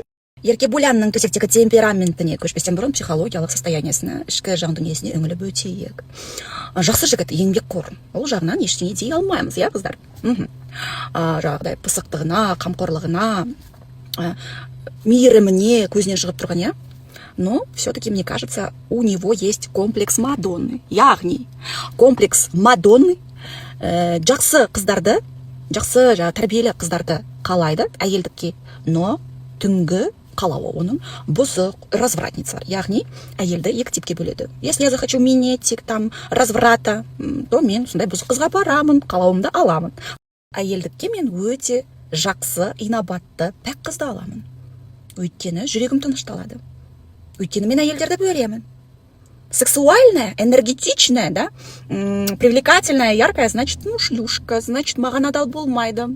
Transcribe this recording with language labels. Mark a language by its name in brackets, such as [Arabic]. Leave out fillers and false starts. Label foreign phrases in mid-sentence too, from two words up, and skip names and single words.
[Kazakh] Еркебұланның төсектегі темпераментіне көшпестен бұрын психологиялық состояниесіне, ішкі жан дүниесіне үңіліп өтейік. Жақсы жігіт, еңбекқор. Ол жағынан ештеңе дей алмаймыз, я қыздар. Жағдай пысықтығына, қамқорлығына, мейіріміне көзінен шығып тұрған, я? [Russian] Но все-таки, мне кажется, у него есть комплекс Мадонны. [Kazakh] Яғни, [Russian] комплекс Мадонны [Kazakh] жақсы қыздарды, жақсы тәрбиелі қыздарды қалайды әйелдікке, но түнгі қалауы оның бұзық, развратницалар. Яғни, әйелді екі типке бөледі. [Russian] Если я захочу минетик, там, разврата, то [Kazakh] мен сондай бұзық қызға барамын, қалауымды аламын. Әйелдікке мен өте жақсы, инабатты, пәк қызды аламын. Өйткені жүрегім тынышталады. Өйткені мен әйелдерді бөлемін. [Russian] Сексуальная, энергетичная, да, привлекательная, яркая, значит, шлюшка, значит, [Kazakh] маған адал болмайды.